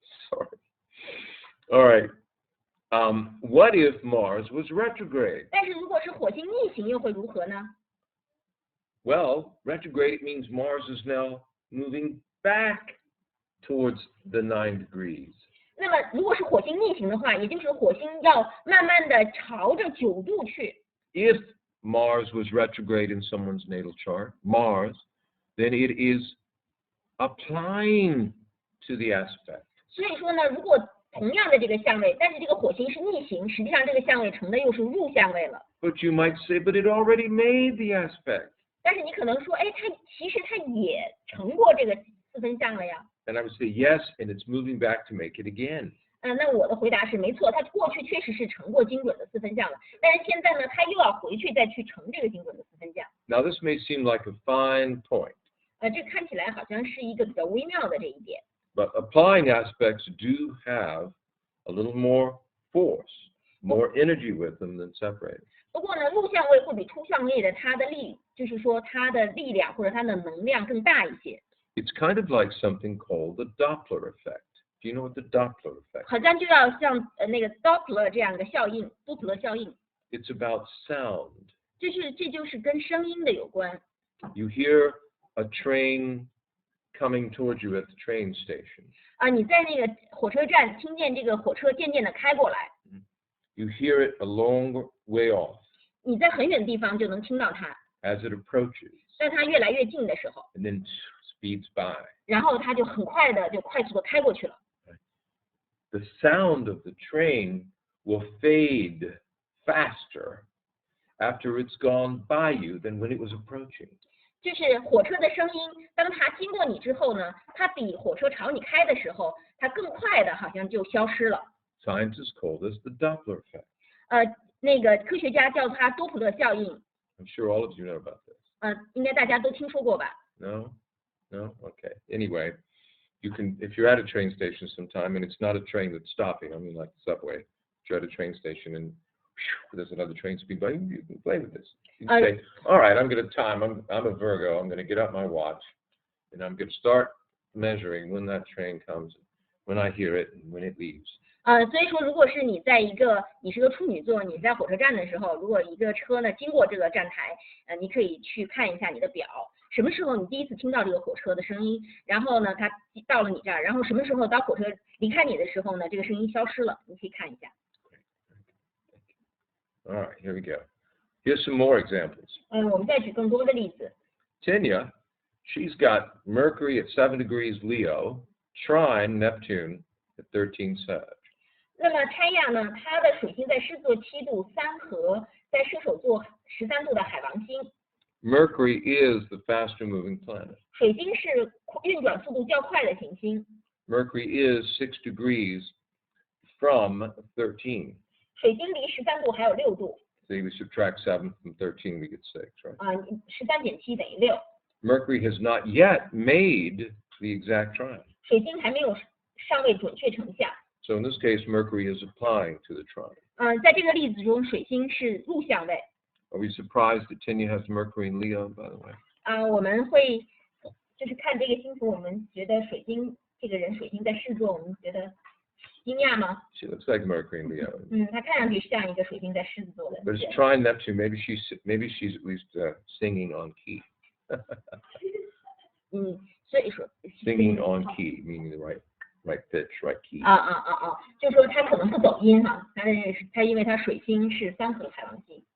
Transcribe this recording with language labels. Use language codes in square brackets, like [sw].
[en] Sorry. All right. What if Mars was retrograde? [zh] 但是如果是火星逆行又会如何呢？ [en] Well, retrograde means Mars is now moving back towards the 9 degrees. [zh] 那么如果是火星逆行的话，也就是火星要慢慢的朝着9度去。 [en] If Mars was retrograde in someone's natal chart, Mars, then it is applying to the aspect. [zh] 所以说呢，如果同样的这个相位，但是这个火星是逆行，实际上这个相位成的又是入相位了。 [en] But you might say, but it already made the aspect. [zh] 但是你可能说，哎，其实它也成过这个4分相了呀。 [en] And I would say, yes, and it's moving back to make it again. [zh] 那我的回答是没错，它过去确实是成过精准的4分相了，但是现在呢，它又要回去再去成这个精准的4分相。 [en] Now this may seem like a fine point. [zh] 这看起来好像是一个比较微妙的这一点。 [en] But applying aspects do have a little more force, more energy with them than separating. [zh] 不过呢，入相位会比出相位的它的就是说它的力量或者它的能量更大一些。 [en] It's kind of like something called the Doppler effect. Do you know what the Doppler effect is? [zh] 好像就要像那个 Doppler 这样的效应，多普勒效应。 [en] It's about sound. [zh] 这就是跟声音的有关。 [en] You hear a train coming towards you at the train station. [zh] 你在那个火车站听见这个火车渐渐的开过来。 [en] You hear it a long way off. [zh] 你在很远的地方就能听到它。 [en] As it approaches. [zh] 在它越来越近的时候。 [en] And then speeds by. [zh] 然后它就很快速的开过去了。 [en] The sound of the train will fade faster after it's gone by you than when it was approaching. [zh] 就是火车的声音，当它经过你之后呢，它比火车朝你开的时候，它更快的好像就消失了。 [en] Scientists call this the Doppler effect. [zh] 那个科学家叫它多普勒效应。 [en] I'm sure all of you know about this. [zh] 应该大家都听说过吧 [en] No? Okay. Anyway, you can, if you're at a train station sometime and it's not a train that's stopping, I mean like the subway, you're at a train station and there's another train speeding by, you can play with this. You can say, all right, I'm going to time, I'm a Virgo, I'm going to get out my watch and I'm going to start measuring when that train comes, when I hear it and when it leaves. [zh] 所以说，如果是你是个处女座，你在火车站的时候，如果一个车呢经过这个站台，你可以去看一下你的表，什么时候你第一次听到这个火车的声音，然后呢它到了你这儿，然后什么时候当火车离开你的时候呢，这个声音消失了，你可以看一下。 [en] All right, here we go. Here's some more examples. [zh] 我们再举更多的例子。 [en] Tanya, she's got Mercury at 7 degrees Leo, trine Neptune at 13 Sag. [zh] 那么拆亚呢，它的水星在狮子座7度，3合在射手座13度的海王星。 [en] Mercury is the faster moving planet. [zh] 水星是运转速度较快的行星。 [en] Mercury is 6 degrees from 13. [zh] 水星离13度还有6度。 [en] So we subtract 7 from 13, we get 6, right? [zh] 13减7等于6。 [en] Mercury has not yet made the exact trine. [zh] 水星还没有尚未准确成像。 [en] So in this case, Mercury is applying to the trine. [zh] 在这个例子中，水星是入相位。 [en] Are we surprised that Tanya has Mercury in Leo, by the way? [zh] 我们会就是看这个星图，我们觉得水星这个人水星在狮子座，我们觉得惊讶吗？ [en] She looks like Mercury in Leo. [zh] 他看上去像一个水星在狮子座的 [en] But [zh] 人。 [en] it's trine Neptune. Maybe she's at least singing on key. [zh] 所以说 [en] Singing on key, meaning the right pitch, right key. [zh] 就是说他可能不走音哈，他因为他水星是3合海王星。